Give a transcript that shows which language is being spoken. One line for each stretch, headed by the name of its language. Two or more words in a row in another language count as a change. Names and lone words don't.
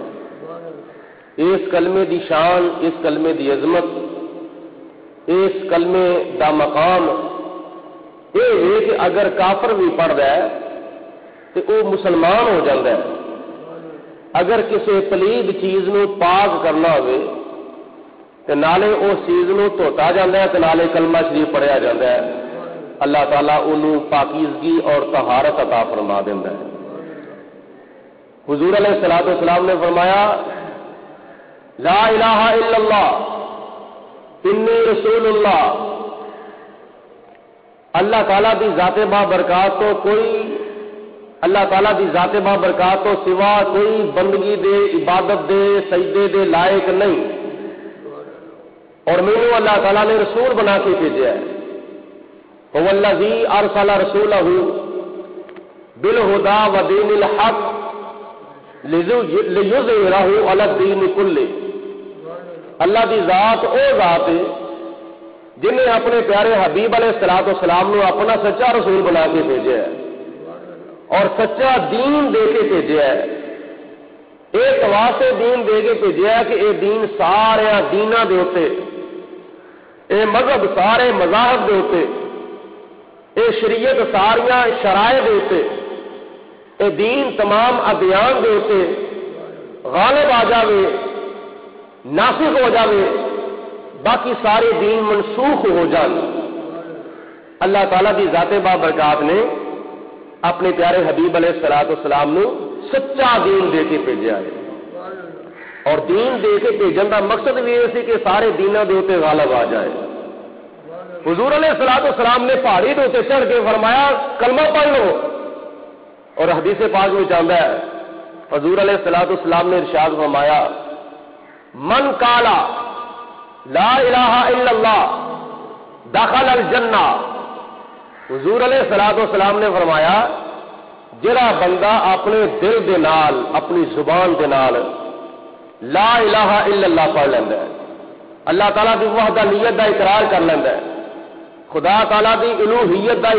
Punjabi: اس کلمے دی شان، اس کلمے دی عظمت، اس کلمے دا مقام یہ ہے کہ اگر کافر بھی پڑھدا ہے تے او مسلمان ہو جاندا ہے۔ اگر کسی پلید چیز نو پاک کرنا ہوئے تے نالے اس چیز نو دھوتا جاندا ہے تے نالے کلمہ شریف پڑھیا جاندا ہے، اللہ تعالیٰ انہوں پاکیزگی اور طہارت عطا فرما دیندا ہے۔ حضور علیہ الصلوۃ والسلام نے فرمایا،
Arabic: لا الہ الا اللہ انی رسول اللہ،
Punjabi: اللہ تعالیٰ دی ذات بابرکات تو کوئی، اللہ تعالیٰ دی ذات بابرکات تو سوا کوئی بندگی دے، عبادت دے، سجدے دے لائق نہیں، اور مینوں اللہ تعالیٰ نے رسول بنا کے بھیجا ہے۔
Arabic: هو الذی ارسل رسولہ بالہدی ودین الحق لیظہرہ علی الدین کلہ،
Punjabi: اللہ دی ذات او ذات ہے جن نے اپنے پیارے حبیب علیہ الصلوۃ والسلام نے اپنا سچا رسول بنا کے بھیجا ہے اور سچا دین دے کے بھیجا ہے، ایک واسطے دین دے کے بھیجا ہے کہ یہ دین سارے دیناں دے اوتے، اے مذہب سارے مذاہب دے اوتے، اے شریعت ساریاں شرائع دے اوتے، اے دین تمام ادیان دے اوتے غالب آ جاوے، ناسخ ہو جاوے، باقی سارے دین منسوخ ہو جان۔ اللہ تعالیٰ کی ذات بابرکات نے اپنے پیارے حبیب علیہ الصلوۃ والسلام نو سچا دین دے کے بھیجا ہے، اور دین دے کے بھیجن کا مقصد بھی یہ سی کہ سارے دیناں دے اوتے غالب آ جائے۔
Urdu: حضور علیہ الصلوۃ والسلام نے پہاڑی کے اتنے چڑھ کے فرمایا کلمہ پڑھ لو، اور حدیث پاک میں آتا ہے حضور علیہ الصلوۃ والسلام نے ارشاد فرمایا
Arabic: من قال لا الہ الا اللہ دخل الجنہ۔
Punjabi: حضور علیہ الصلوۃ والسلام نے فرمایا جڑا بندہ اپنے دل دے نال اپنی زبان دے نال
Arabic: لا الہ الا اللہ
Punjabi: پڑھ لیندا ہے، اللہ تعالیٰ کی وحدانیت دا اقرار کر لیندا ہے، خدا تعالیٰ کی الوہیت دا